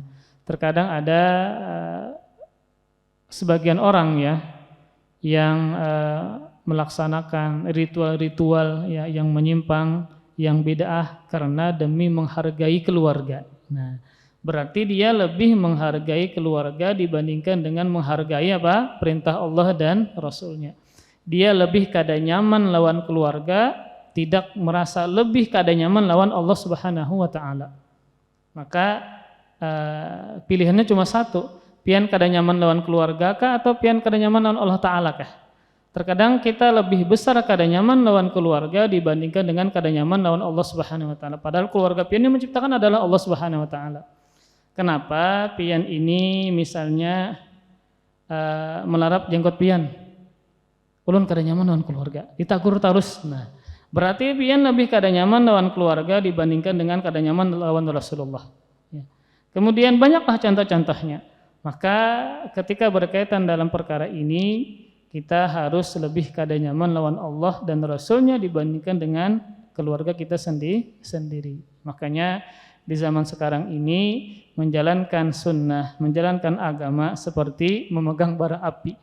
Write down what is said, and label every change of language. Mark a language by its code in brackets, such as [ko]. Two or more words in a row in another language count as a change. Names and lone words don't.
[id] Terkadang ada sebagian orang ya yang melaksanakan ritual-ritual ya, yang menyimpang, yang bid'ah karena demi menghargai keluarga. Nah, berarti dia lebih menghargai keluarga dibandingkan dengan menghargai perintah Allah dan Rasulnya. Dia lebih [bjn] kada nyaman lawan keluarga, [id] tidak merasa lebih [bjn] kada nyaman lawan Allah [ar] Subhanahu wa taala. [id] Maka pilihannya cuma satu, [bjn] pian kada nyaman lawan keluarga kah atau pian kada nyaman lawan Allah taala kah? [id] Terkadang kita lebih besar [bjn] kada nyaman lawan keluarga [id] dibandingkan dengan [bjn] kada nyaman lawan Allah [ar] Subhanahu wa taala. [id] Padahal keluarga pian yang menciptakan adalah Allah [ar] Subhanahu wa taala. [id] Kenapa pian ini misalnya [bjn] melarap jenggot pian? Ulun kada nyaman lawan keluarga, ditakur terus. [id] Nah, berarti [bjn] pian lebih kada nyaman lawan keluarga [id] dibandingkan dengan [bjn] kada nyaman lawan Rasulullah. [id] Ya. Kemudian banyaklah contoh-contohnya. Maka ketika berkaitan dalam perkara ini, kita harus lebih [bjn] kada nyaman lawan Allah [id] dan Rasulnya dibandingkan dengan keluarga kita sendiri. Makanya di zaman sekarang ini menjalankan sunnah, menjalankan agama seperti memegang bara api.